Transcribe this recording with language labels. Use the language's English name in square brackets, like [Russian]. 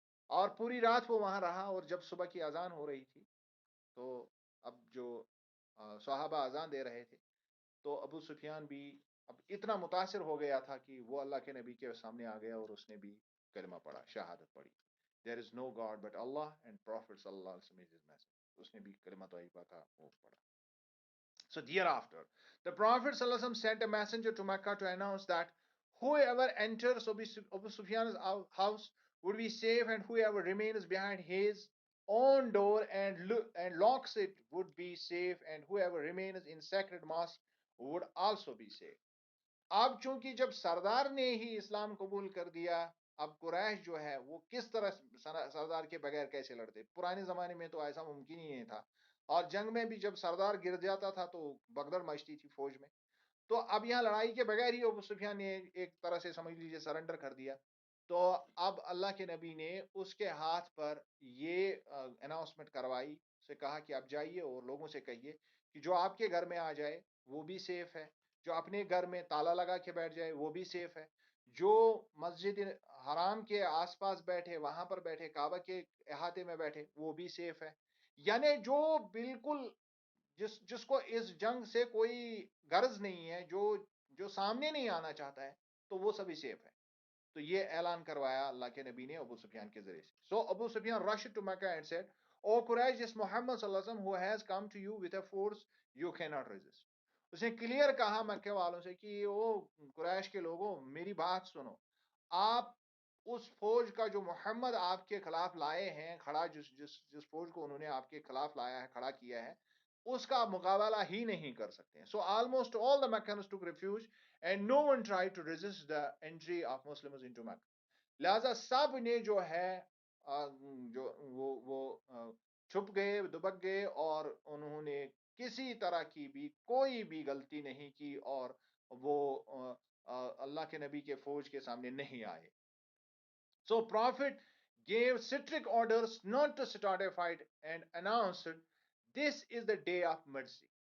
[Urdu] اور پوری رات وہ وہاں رہا اور جب صبح کی اذان ہو رہی تھی تو اب جو صحابہ اذان دے رہے تھے تو ابو سفیان بھی اب اتنا متاثر ہو گیا تھا کہ وہ اللہ کے نبی کے سامنے آ گیا اور اس نے بھی کلمہ پڑھا، شہادت پڑھی. [English] There is no God but Allah and Prophet sallallahu alaihi wasallam is his message. [Urdu] اس نے بھی کلمہ طیبہ کا وہ پڑھا. [English] So thereafter, the Prophet sallallahu alaihi wasallam sent a messenger to Mecca to announce that whoever enters Abu Sufyan's house would be safe, and whoever remains behind his own door and locks it would be safe, and whoever remains in sacred mosque would also be safe. [Urdu] اب چونکہ جب سردار نے ہی اسلام قبول کر دیا، اب قریش جو ہے وہ کس طرح سردار کے بغیر کیسے لڑتے؟ پرانے زمانے میں تو ایسا ممکن ہی نہیں تھا، اور جنگ میں بھی جب سردار گر جاتا تھا تو بگدڑ مچتی تھی فوج میں. تو اب یہاں لڑائی کے بغیر ہی ابو سفیان نے ایک طرح سے سمجھ لیجیے سرنڈر کر دیا. تو اب اللہ کے نبی نے اس کے ہاتھ پر یہ اناؤنسمنٹ کروائی، سے کہا کہ آپ جائیے اور لوگوں سے کہیے کہ جو آپ کے گھر میں آ جائے وہ بھی سیف ہے، جو اپنے گھر میں تالا لگا کے بیٹھ جائے وہ بھی سیف ہے، جو مسجد حرام کے آس پاس بیٹھے، وہاں پر بیٹھے، کعبہ کے احاطے میں بیٹھے وہ بھی سیف ہے. یعنی جو بالکل جس کو اس جنگ سے کوئی غرض نہیں ہے، جو سامنے نہیں آنا چاہتا ہے، تو وہ سبھی سیف ہے. تو یہ اعلان کروایا اللہ کے نبی نے ابو سفیان کے ذریعے سے. [English] So Abu Sufyan rushed to Mecca and said, "O Quraysh, this Muhammad sallallahu alaihi wasallam who has come to you with a force you cannot resist." [Urdu] اس نے کلیئر کہا مکے والوں سے کہ او قریش کے لوگوں میری بات سنو، آپ اس فوج کا جو محمد آپ کے خلاف لائے ہیں، کھڑا جس فوج کو انہوں نے آپ کے خلاف لایا ہے، کھڑا کیا ہے، اس کا آپ مقابلہ ہی نہیں کر سکتے. [English] So almost all the Meccans took refuge and no one tried to resist the entry of Muslims into Mecca. [Urdu] لہذا سب نے جو ہے جو وہ چھپ گئے دبک گئے اور انہوں نے کسی طرح کی بھی کوئی بھی غلطی نہیں کی اور وہ اللہ کے نبی کے فوج کے سامنے نہیں آئے. [English] So Prophet gave strict orders not to start a fight and announced this is the day of mercy.